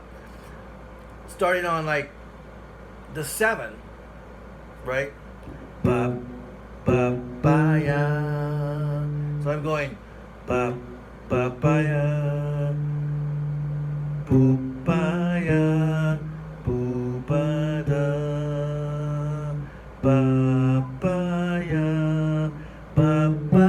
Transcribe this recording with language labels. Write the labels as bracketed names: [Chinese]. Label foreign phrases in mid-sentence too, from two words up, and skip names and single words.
[English] Starting on like the 7, right? Ba ba ba ya. So I'm going ba ba ba ya, boo ba ya, boo ba da, ba ba ya, ba ba